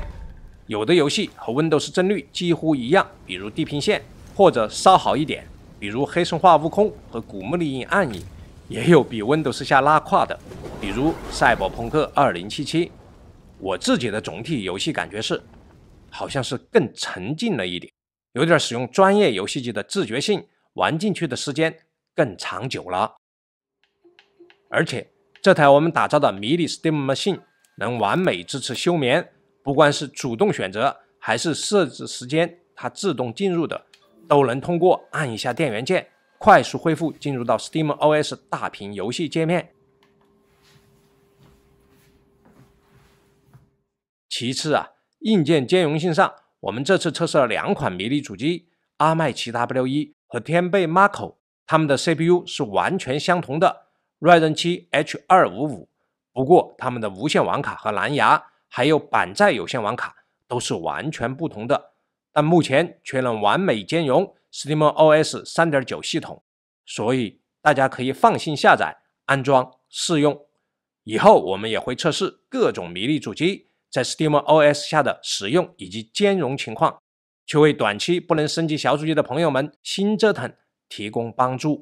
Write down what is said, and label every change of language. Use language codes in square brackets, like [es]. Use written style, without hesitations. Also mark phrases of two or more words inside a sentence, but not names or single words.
[zh] 有的游戲和 Windows 帧率幾乎一樣，比如《地平線》，或者稍好一點，比如《黑神話：悟空》和《古墓麗影：暗影》，也有比 Windows 下拉胯的，比如《賽博朋克2077》。我自己的总體遊戲感覺是，好像是更沉浸了一點，有點使用專業遊戲機的自覺性，玩進去的時間更長久了。而且這台我們打造的迷你 Steam Machine 能完美支持休眠，不管是主動選擇還是設置時間，它自動進入的，都能通過按一下電源鍵，快速恢復進入到 SteamOS 大屏遊戲界面。其次硬件兼容性上，我們這次測試了2款迷你主機阿麥奇 W1 和天貝 Mako， 它们的 CPU 是完全相同的 Ryzen 7 H255， 不过它們的無線網卡和藍牙還有板載有線網卡都是完全不同的，但目前卻能完美兼容 SteamOS 3.9 系統，所以大家可以放心下載、安裝、試用。以後我們也會測試各種迷你主機在 SteamOS 下的使用以及兼容情況，去為短期不能升級小主機的朋友們新折騰提供幫助。